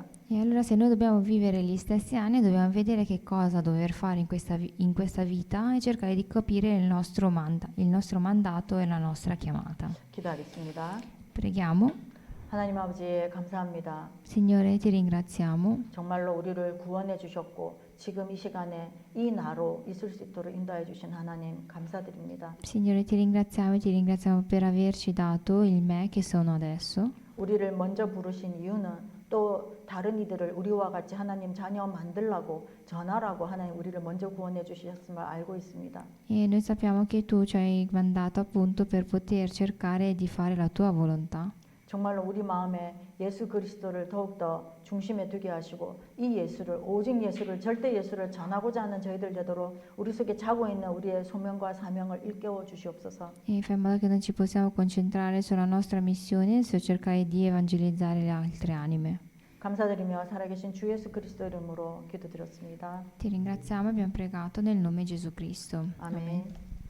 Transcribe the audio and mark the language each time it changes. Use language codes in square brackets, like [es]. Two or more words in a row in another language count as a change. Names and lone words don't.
[it] E allora se noi dobbiamo vivere gli stessi anni, dobbiamo vedere che cosa dover fare in questa vita e cercare di capire il nostro mandato e la nostra chiamata. [ko] 기도하겠습니다. [it] Preghiamo. [ko] 하나님 아버지 감사합니다. [it] Signore, ti ringraziamo. [ko] 정말로 우리를 구원해 주셨고 지금 이 시간에 이 나로 있을 수 있도록 인도해 주신 하나님 감사드립니다. [it] Signore, ti ringraziamo per averci dato il me che sono adesso. [ko] 우리를 먼저 부르신 이유는 또 다른 이들을 우리와 같이 하나님 자녀 만들라고 전하라고 하나님 우리를 먼저 구원해 주셨음을 알고 있습니다. [it] E noi sappiamo che tu ci hai mandato appunto per poter cercare di fare la tua volontà. [ko] 정말로 우리 마음에 예수 그리스도를 더욱더 중심에 두게 하시고 이 예수를 오직 예수를 절대 예수를 전하고자 하는 저희들 되도록 우리 속에 자고 있는 우리의 소명과 사명을 일깨워 주시옵소서. [it] E fai in modo che noi ci possiamo concentrare sulla nostra missione e su cercare di evangelizzare le altre anime. [ko] 감사드리며 살아계신 주 예수 그리스도 이름으로 기도드렸습니다. [it] Ti ringraziamo e abbiamo pregato nel nome di Gesù Cristo. [ko] 아멘.